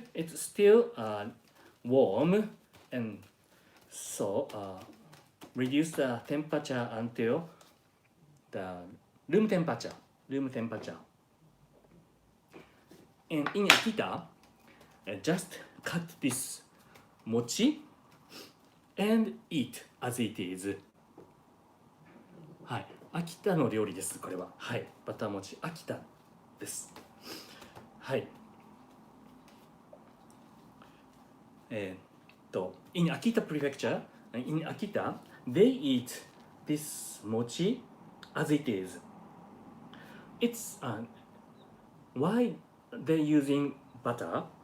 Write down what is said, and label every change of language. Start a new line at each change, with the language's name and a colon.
English: It's still warm, and so reduce the temperature until the room temperature. And in Akita, just cut this mochi and eat as it is.
Japanese: はい、秋田の料理です。これは、はい、バター餅秋田です。はい。
English: In Akita Prefecture, in Akita, they eat this mochi as it is. It's why they're using butter?